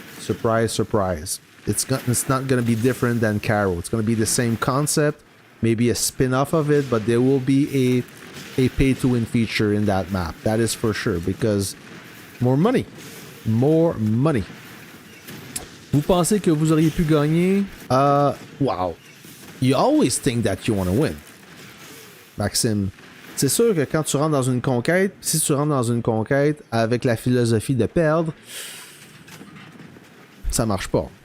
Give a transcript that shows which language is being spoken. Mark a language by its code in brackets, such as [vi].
[en] Surprise, surprise. It's not going to be different than Cairo. It's going to be the same concept, maybe a spin-off of it, but there will be a pay-to-win feature in that map. That is for sure, because more money. More money. [fr] Vous pensez que vous auriez pu gagner? [en] Wow. You always think that you want to win. [fr] Maxime, c'est sûr que quand tu rentres dans une conquête, si tu rentres dans une conquête avec la philosophie de perdre, ça marche pas.